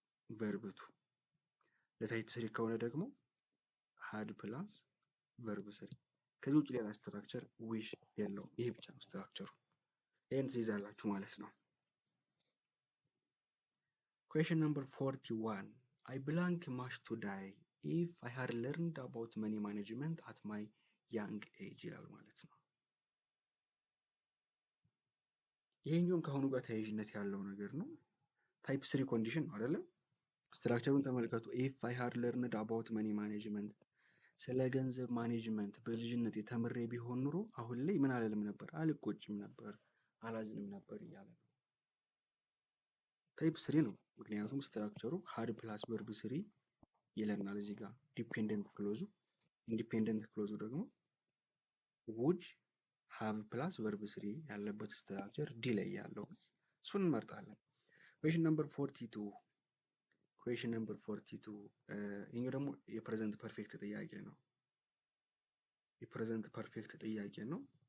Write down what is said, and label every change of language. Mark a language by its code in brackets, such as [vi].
[am] ቨርብ ቱ። ለታይፕ ስሪ ከሆነ ደግሞ ሃድ ፕላስ ቨርብ ስሪ። ከዚህ ውጭ ሌላ ስትራክቸር ዊሽ የለውም። ይሄ ብቻ ነው ስትራክቸሩ። ይህን ትይዛላችሁ ማለት ነው። [en] Question number 41. I blank much to die if I had learned about money management at my young age [am] ይላል ማለት ነው። ይሄኛውም ከአሁኑ ጋር ተያያዥነት ያለው ነገር ነው። ታይፕ ስሪ ኮንዲሽን ነው አይደለም? ስትራክቸሩን ተመልከቱ። ኢፍ አይ ሃድ ለርንድ አባውት መኒ ማኔጅመንት፣ ስለ ገንዘብ ማኔጅመንት በልጅነት የተምሬ ቢሆን ኑሮ አሁን ላይ ምን አልልም ነበር? አልቆጭም ነበር፣ አላዝንም ነበር እያለ ነው። ታይፕ ስሪ ነው። ምክንያቱም ስትራክቸሩ ሃድ ፕላስ ቨርብ ስሪ ይለናል እዚህ ጋር ዲፔንደንት ክሎዙ። ኢንዲፔንደንት ክሎዙ ደግሞ ውድ ሃቭ ፕላስ ቨርብ ስሪ ያለበት ስትራክቸር ዲ ላይ ያለው እሱን እንመርጣለን። ኩዌሽን ነምበር 42 ኩዌሽን ነምበር 42 ይሄኛው ደግሞ የፕሬዘንት ፐርፌክት ጥያቄ ነው። የፕሬዘንት ፐርፌክት ጥያቄ ነው።